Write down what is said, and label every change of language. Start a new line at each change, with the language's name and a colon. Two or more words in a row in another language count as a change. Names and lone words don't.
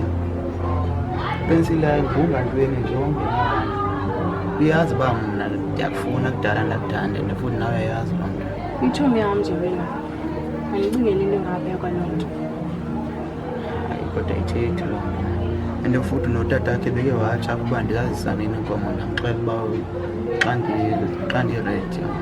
Xhosa: Upencil ayivunga ntweni nje ongenabantu. Uyazi uba mna ndiyakufuna kudala ndakuthanda and futhi nawe yazi loo nto. Itshomi yam nje wena. Andicingeli into engaphaya kwaloo nto. Hayi kodwa ithethi loo nto. And futhi notatakhe beke watsha ukuba ndizazisa nini inkomo ndamxela uba xa ndiredi.